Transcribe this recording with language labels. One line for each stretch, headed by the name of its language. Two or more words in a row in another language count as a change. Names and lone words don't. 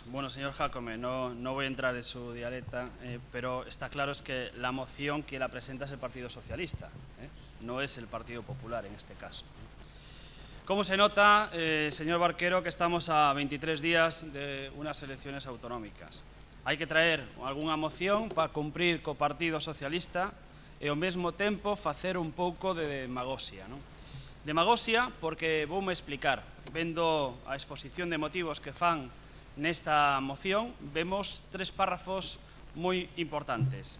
Spanish: Bueno, señor Jácome, no voy a entrar en su dialecta, pero está claro es que la moción que la presenta es el Partido Socialista, no es el Partido Popular en este caso. ¿Cómo se nota, señor Barquero, que estamos a 23 días de unas elecciones autonómicas?
Galician: Hai que traer algunha moción para cumprir co Partido Socialista e ao mesmo tempo facer un pouco de demagoxia, non? Demagoxia porque voume explicar. Vendo a exposición de motivos que fan nesta moción, vemos 3 párrafos moi importantes.